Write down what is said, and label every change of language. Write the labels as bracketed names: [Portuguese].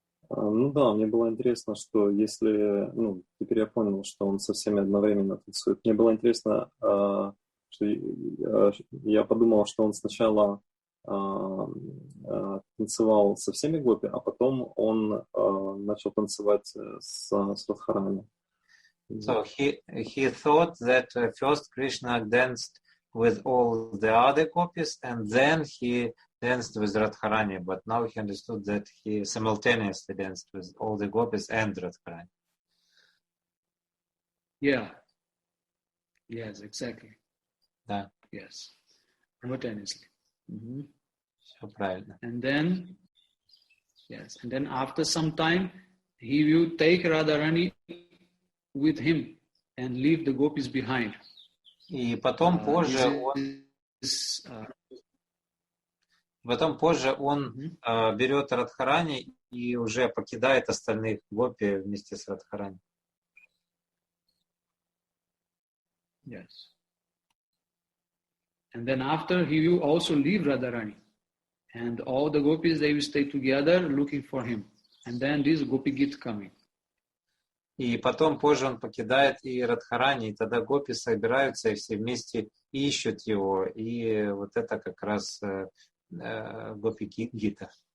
[Russian] Да, мне было интересно, что если, теперь я понял, что он со всеми одновременно танцует. Мне было интересно, что я подумал, что он сначала танцевал со всеми гопи, а потом он начал танцевать с Радхарани. [English] So he thought that first Krishna danced with all the other gopis, and then he danced with Radharani, but now he understood that he simultaneously danced with all the gopis and Radharani. Yeah. Yes, exactly. [Russian] Да, [English] Yes. Simultaneously. Mm-hmm. [Russian] все правильно. [English] And then, yes, and then after some time, he will take Radharani with him and leave the gopis behind. [Russian] И потом позже он берет Радхарани и уже покидает остальных гопи вместе с Радхарани. [English] Yes. And then after he will also leave Radharani. And all the gopis, they will stay together looking for him. And then this Gopi-gita coming. [Russian] И потом позже он покидает и Радхарани, и тогда гопи собираются и все вместе ищут его. И вот это как раз Гопи-гита.